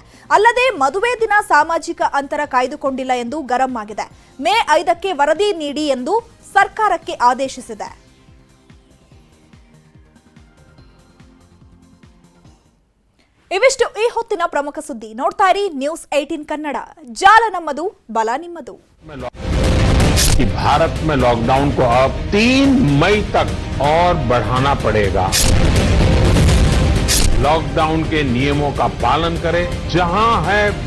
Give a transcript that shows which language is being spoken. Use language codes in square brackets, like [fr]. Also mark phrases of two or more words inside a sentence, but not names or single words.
[kn] ಅಲ್ಲದೆ ಮದುವೆ ದಿನ ಸಾಮಾಜಿಕ ಅಂತರ ಕಾಯ್ದುಕೊಂಡಿಲ್ಲ ಎಂದು ಗರಂ ಆಗಿದೆ. ಮೇ 5ಕ್ಕೆ ವರದಿ ನೀಡಿ ಎಂದು ಸರ್ಕಾರಕ್ಕೆ ಆದೇಶಿಸಿದೆ. ಇವಿಷ್ಟು ಈ ಹೊತ್ತಿನ ಪ್ರಮುಖ ಸುದ್ದಿ. ನೋಡ್ತಾ ಇರಿ ನ್ಯೂಸ್ 18 ಕನ್ನಡ. ಜಾಲ ನಮ್ಮದು, ಬಲ ನಿಮ್ಮದು. [hi] भारत में लॉकडाउन को अब 3 मई तक और बढ़ाना पड़ेगा। लॉकडाउन के नियमों का पालन करें, जहां है